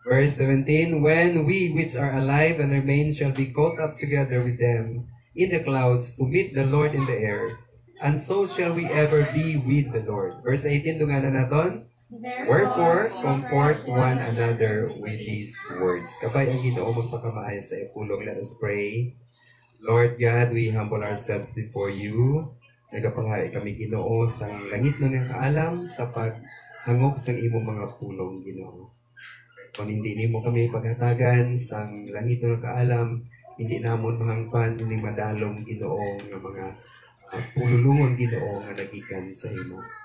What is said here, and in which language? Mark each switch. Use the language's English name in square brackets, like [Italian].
[English] Verse 17, "When we which are alive and remain shall be caught up together with them in the clouds to meet the Lord in the air, and so shall we ever be with the Lord." Verse 18, [Hiligaynon] dunganan naton, [English] "Wherefore, comfort one another with these words." [Hiligaynon] Kabay ang Ginoo magpakamaayo sa ipulong. [English] Let us pray. Lord God, we humble ourselves before you. [Hiligaynon] Nagapanghari kami, Ginoo, sa langit na ng kaalam, sa paghangop sa imong mga pulong, Ginoo. Kung hindi nimo kami paghatagan sa langit na ng kaalam, hindi namon mahangpan, hindi madalong, Ginoo, nga mga pululungon, Ginoo, nga nagikan sa imo.